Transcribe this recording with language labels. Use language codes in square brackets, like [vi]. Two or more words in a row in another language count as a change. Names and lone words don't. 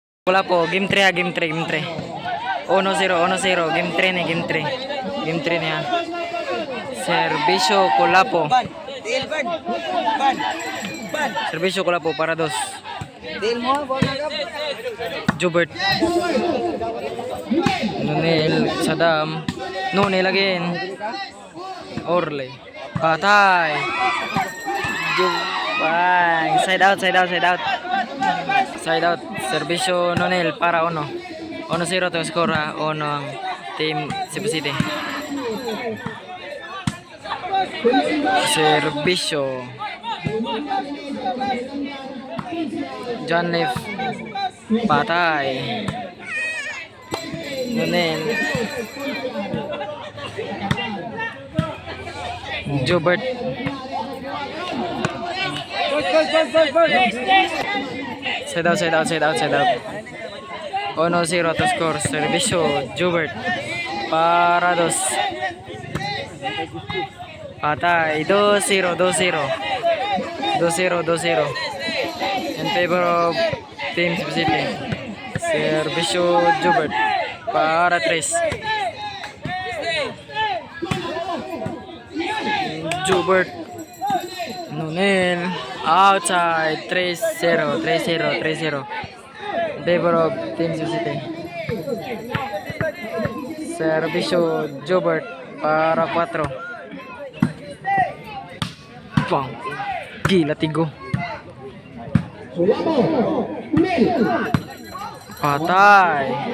[hil] Wala po, game 3 ha, game 3, game 3. 1-0, 1-0, game 3 ni, game 3. Game 3 niya. Servisyo Kulapo. Servisyo Kulapo para dos. Jubert. Nunel, Sadam. Nunel again. Orle. Patay. Bang. [en] Side out, side out, side out. Side out. [hil] Servisyo Nunel para 1-0 [en] to score [hil] ha. 1 ang team Cebu City. Servisyo John Leaf. Patay. Nunel. Jubert. [en] Side out, side out, side out, side out. 1-0 to score. [hil] Servisyo Jubert para dos. Patay. 2-0, 2-0. 2-0, 2-0. [en] In favor of Team Cebu City. [hil] Servisyo Jubert para 3. Jubert. Nunel. Outside. [en] 3-0, 3-0, 3-0. In favor of Team Cebu City. [hil] Servisyo Jubert para 4. Bang. Gila tigo. Patay.